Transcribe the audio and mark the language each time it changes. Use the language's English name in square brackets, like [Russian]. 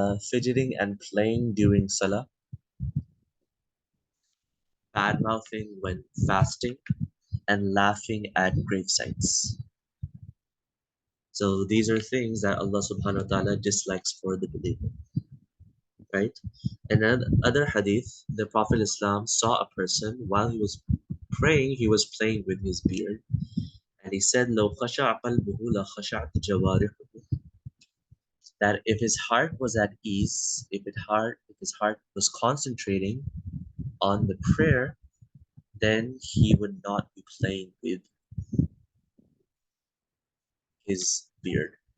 [English] Fidgeting and playing during salah, bad mouthing when fasting, and laughing at grave sites. So these are things that Allah subhanahu wa ta'ala dislikes for the believer. Right? And then other hadith, the Prophet Islam saw a person while he was praying, he was playing with his beard. And he said, [Arabic] لو خشع قلبه لخشعت جوارحه. [English] That if his heart was at ease, if his heart was concentrating on the prayer, then he would not be playing with his beard.